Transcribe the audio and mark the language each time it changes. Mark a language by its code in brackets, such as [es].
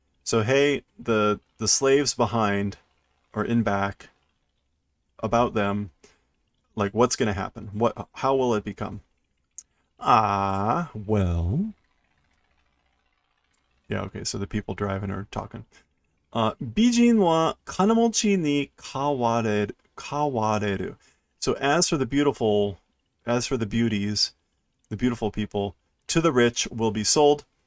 [en] So hey, the slaves behind or in back, about them, like what's gonna happen? How will it become? Well. Yeah, okay, so the people driving are talking. [ja] 美人は金持ちに変われる. [en] So as for the beauties, the beautiful people, to the rich will be sold.